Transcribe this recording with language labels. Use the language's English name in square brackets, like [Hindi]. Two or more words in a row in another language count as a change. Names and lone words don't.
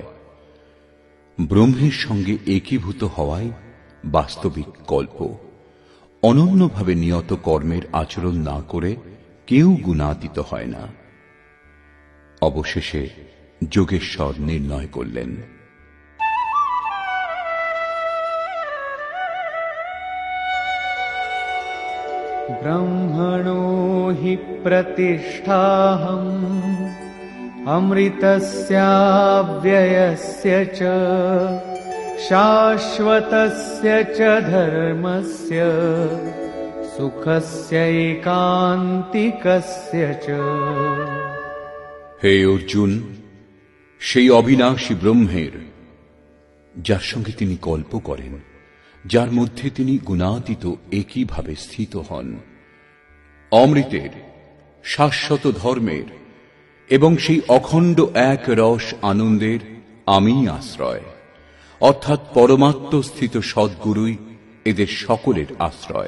[Bangla] ব্রহ্মের সঙ্গে একীভূত হওয়াই বাস্তবিক কল্প। অনন্যভাবে নিয়ত কর্মের আচরণ না করে কেউ গুণাতীত হয় না। অবশেষে যোগেশ্বর নির্ণয় করলেন, [Sanskrit] ब्रह्मणो हि प्रतिष्ठाहम् अमृतस्याव्ययस्य च शाश्वतस्य च धर्मस्य सुखस्यैकान्तिकस्य च। [Bangla] হে অর্জুন, সেই অবিনাশী ব্রহ্মের যার সঙ্গে তিনি কল্প করেন, যার মধ্যে তিনি গুণাতীত একইভাবে স্থিত হন, অমৃতের, শাশ্বত ধর্মের এবং সেই অখণ্ড এক রস আনন্দের আমি আশ্রয়, অর্থাৎ পরমাত্মস্থিত সদ্গুরুই এদের সকলের আশ্রয়।